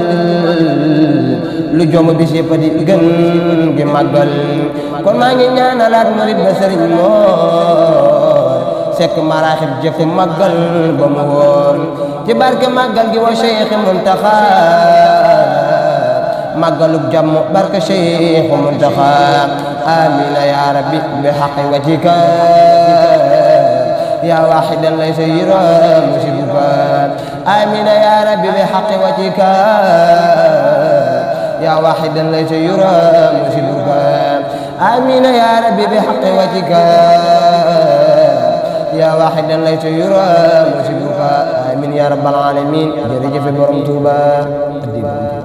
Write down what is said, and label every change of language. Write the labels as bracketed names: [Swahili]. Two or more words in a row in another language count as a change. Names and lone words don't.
[Wolof] lu jom bis yëpp di gën gi màggal kon maa ngi ñaanalaat murid ba sëriñ Moor Sekk maraaxib jëkk màggal ba mu woon ci barke màggal gi wa Cheikh Muntaxa màggalub jàmm barke [Arabic] Cheikh Muntaxa آمين يا ربي بحق وجهك يا واحدا ليس يرى مشركا آمين يا ربي بحق وجهك يا واحدا ليس يرى مشركا آمين يا ربي بحق وجهك يا واحدا ليس يرى مشركا آمين يا رب العالمين [Wolof] jërëjëf Boroom Tuubaa